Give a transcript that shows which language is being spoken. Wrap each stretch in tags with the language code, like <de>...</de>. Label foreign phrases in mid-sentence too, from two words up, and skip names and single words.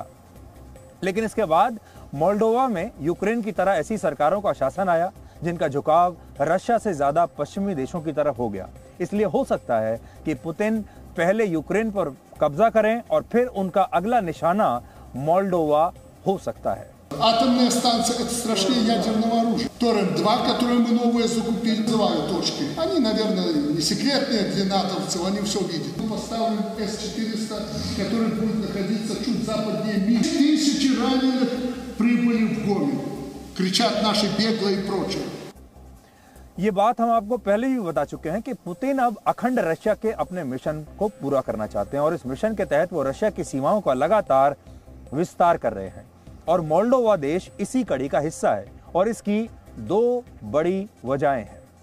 <hi>लेकिन इसके बाद मोल्डोवा में यूक्रेन की तरह ऐसी सरकारों का शासन आया जिनका झुकाव रशिया से ज्यादा पश्चिमी देशों की तरफ हो गया। इसलिए हो सकता है कि पुतिन पहले यूक्रेन पर कब्जा करें और फिर उनका अगला निशाना मोल्डोवा हो सकता है।</hi> <ru>Атомная станция – это страшнее ядерного оружия. Торрент-2, которые мы новые закупили, называют точки. Они, наверное, не секретные для натовцев, они все видят. Мы поставим С-400, который будет находиться чуть западнее Минска. 1000 раненых прибыли в Гомель. Кричат наши беглые и прочее.</ru> <hi>ये बात हम आपको पहले भी बता चुके हैं कि पुतिन अब अखंड रशिया के अपने मिशन को पूरा करना चाहते हैं और इस मिशन के तहत वो रशिया की सीमाओं का लगातार विस्तार कर रहे हैं और मोल्डोवा देश इसी कड़ी का हिस्सा है और इसकी दो बड़ी वजहें हैं।</hi>